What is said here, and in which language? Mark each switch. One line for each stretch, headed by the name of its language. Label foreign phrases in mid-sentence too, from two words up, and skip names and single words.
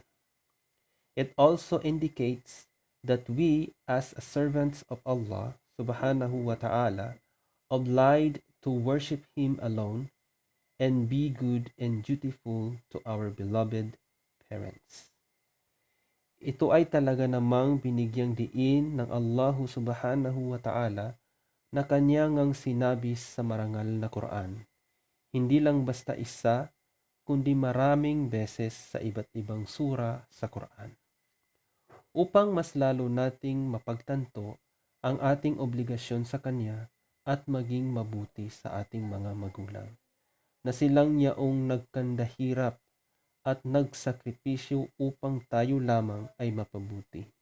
English: It also indicates that we, as servants of Allah
Arabic: سبحانه وتعالى,
English: obliged to worship Him alone and be good and dutiful to our beloved parents.
Filipino: Ito ay talaga namang binigyang diin ng Allah
Arabic: سبحانه وتعالى
Filipino: na kanyang sinabi sa marangal na Quran. Hindi lang basta isa, kundi maraming beses sa iba't ibang sura sa Quran. Upang mas lalo nating mapagtanto ang ating obligasyon sa Kanya at maging mabuti sa ating mga magulang, na silang yaong nagkandahirap at nagsakripisyo upang tayo lamang ay mapabuti.